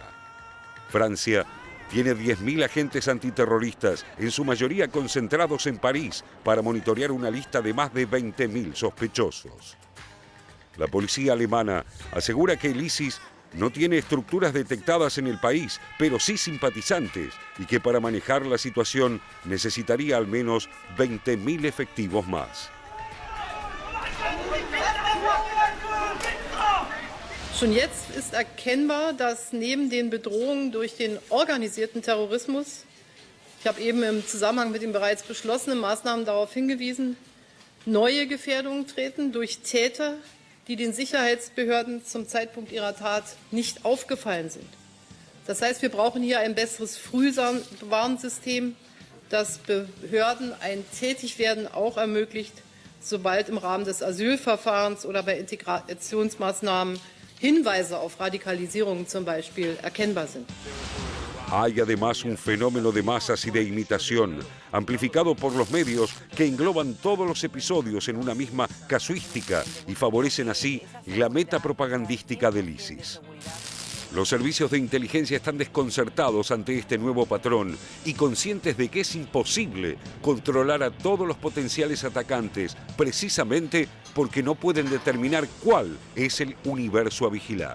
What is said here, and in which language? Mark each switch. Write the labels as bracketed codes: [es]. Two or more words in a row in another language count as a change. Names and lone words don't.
[es] Francia tiene 10.000 agentes antiterroristas, en su mayoría concentrados en París, para monitorear una lista de más de 20.000 sospechosos. La policía alemana asegura que el ISIS no tiene estructuras detectadas en el país, pero sí simpatizantes, y que para manejar la situación necesitaría al menos 20.000 efectivos más. [de] Schon jetzt ist erkennbar, dass neben den Bedrohungen durch den organisierten Terrorismus, ich habe eben im Zusammenhang mit den bereits beschlossenen Maßnahmen darauf hingewiesen, neue Gefährdungen treten durch Täter, die den Sicherheitsbehörden zum Zeitpunkt ihrer Tat nicht aufgefallen sind. Das heißt, wir brauchen hier ein besseres Frühwarnsystem, das Behörden ein Tätigwerden auch ermöglicht, sobald im Rahmen des Asylverfahrens oder bei Integrationsmaßnahmen Hinweise auf Radikalisierung zum Beispiel erkennbar sind. [es] Hay además un fenómeno de masas y de imitación, amplificado por los medios que engloban todos los episodios en una misma casuística y favorecen así la meta propagandística del ISIS. Los servicios de inteligencia están desconcertados ante este nuevo patrón y conscientes de que es imposible controlar a todos los potenciales atacantes, precisamente porque no pueden determinar cuál es el universo a vigilar.